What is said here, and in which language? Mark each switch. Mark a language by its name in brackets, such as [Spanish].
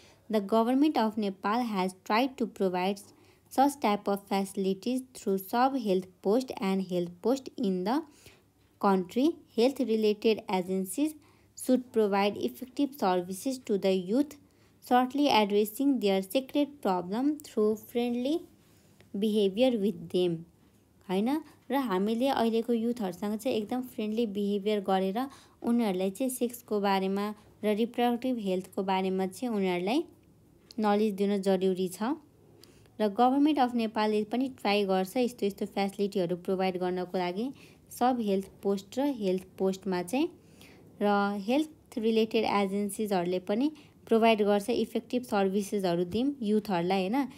[English] The government of Nepal has tried to provide such type of facilities through sub health post and health post in the country. Health related agencies should provide effective services to the youth, shortly addressing their secret problem through friendly behavior with them हैन। [Nepali] र हामीले अहिलेको युथहरूसँग चाहिँ एकदम friendly behaviour गरेर उनीहरूलाई चाहिँ सेक्सको बारेमा र रिप्रोडक्टिभ हेल्थको बारेमा चाहिँ उनीहरूलाई नलेज दिन जरुरी छ र गभर्मेन्ट अफ नेपालले पनि ट्राई गर्छ यस्तो फेसिलिटीहरू प्रोभाइड गर्नको लागि सब हेल्थ पोस्ट र हेल्थ पोस्टमा चाहिँ र हेल्थ रिलेटेड एजेन्सिजहरूले पनि प्रोभाइड गर्छ इफेक्टिभ सर्भिसेसहरू दिउँ युथहरूलाई हैन।